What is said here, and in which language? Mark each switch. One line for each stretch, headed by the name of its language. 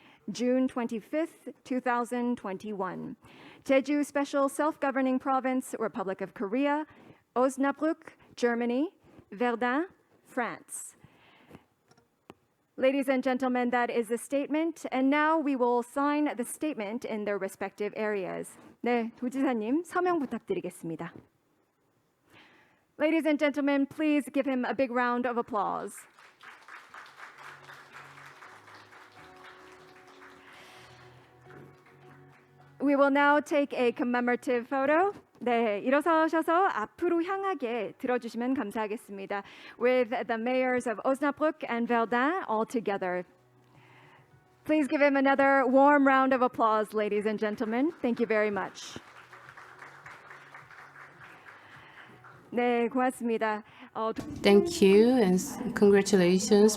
English: June 25th, 2021. Jeju Special Self-Governing Province, Republic of Korea, Osnabrück, Germany, Verdun, France. Ladies and gentlemen, that is the statement, and now we will sign the statement in their respective areas.
Korean: 네, 도지사님 서명 부탁드리겠습니다.
English: Ladies and gentlemen, please give him a big round of applause. We will now take a commemorative photo.
Korean: 네, 일어서셔서 앞으로 향하게 들어주시면 감사하겠습니다.
English: With the mayors of Osnabrück and Verdun all together. Please give him another warm round of applause, ladies and gentlemen. Thank you very much.
Korean: 네, 고맙습니다.
English: Thank you and congratulations.